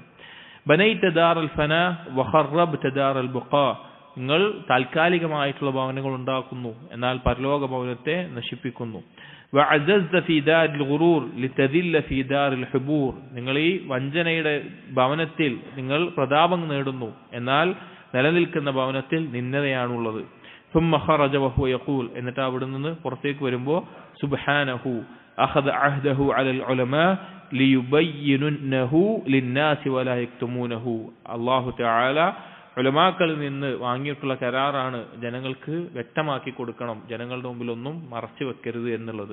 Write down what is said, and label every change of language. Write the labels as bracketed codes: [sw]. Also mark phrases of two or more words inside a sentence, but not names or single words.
[ar] بنيت دار الفناء وخربت دار البقاء, [ml] നിങ്ങൾ താൽക്കാലികമായിട്ടുള്ള ഭവനങ്ങൾ ഉണ്ടാക്കുന്നു, എന്നാൽ പരലോക ഭവനത്തെ നശിപ്പിക്കുന്നു. [ar] وعززت في دار الغرور لتذل في دار الحبور, [ml] നിങ്ങൾ ഈ വഞ്ചനയുടെ ഭവനത്തിൽ നിങ്ങൾ പ്രതാപം നേടുന്നു, എന്നാൽ നിലനിൽക്കുന്ന ഭവനത്തിൽ നിന്ദതയാണുള്ളത്. [ar] ثم خرج وهو يقول, [ml] എന്നിട്ട് അവിടെ നിന്ന് പുറത്തേക്ക് വരുമ്പോൾ [ar] سبحانه أخذ عهده على العلماء ليبيننه للناس ولا يكتمونه. [ml] അല്ലാഹു തആല ഉലമാക്കളിൽ നിന്ന് വാങ്ങിയിട്ടുള്ള കരാറാണ്, ജനങ്ങൾക്ക് വ്യക്തമാക്കി കൊടുക്കണം, ജനങ്ങളുടെ മുമ്പിൽ ഒന്നും മറച്ചു വെക്കരുത് എന്നുള്ളത്.